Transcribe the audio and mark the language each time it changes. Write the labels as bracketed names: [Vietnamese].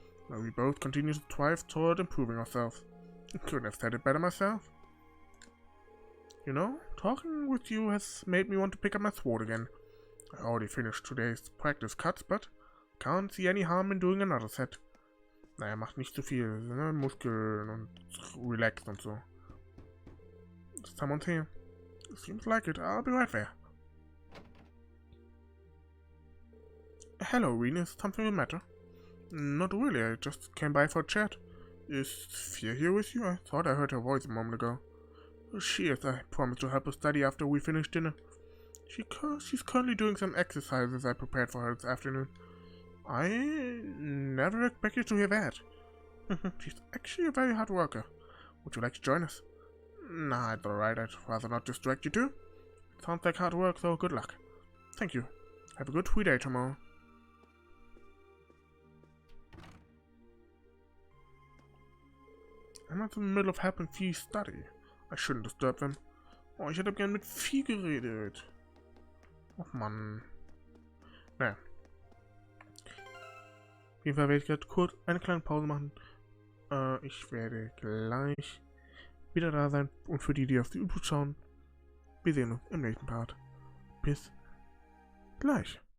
[English] We both continue to strive toward improving ourselves. Couldn't have said it better myself. You know, talking with you has made me want to pick up my sword again. I already finished today's practice cuts, but can't see any harm in doing another set. [German] Naja, macht nicht zu viel, ne? Muskeln und relaxed und so. [English] Someone's here. Seems like it. I'll be right there. Hello, Reen. Is something the matter? Not really. I just came by for a chat. Is Fear here with you? I thought I heard her voice a moment ago. She is. I promised to help her study after we finish dinner. She's currently doing some exercises I prepared for her this afternoon. I never expected to hear that. She's actually a very hard worker. Would you like to join us? Nah, it's alright. I'd rather not distract you too. Sounds like hard work, so good luck. Thank you. Have a good free day tomorrow. I'm in the middle of helping Vieh study. I shouldn't disturb them. [German] Oh, ich hätte gern mit Vieh geredet. Och Mann. Naja. Auf jeden Fall werde ich gerade kurz eine kleine Pause machen. Ich werde gleich wieder da sein. Und für die, die auf die YouTube schauen, wir sehen uns im nächsten Part. Bis gleich.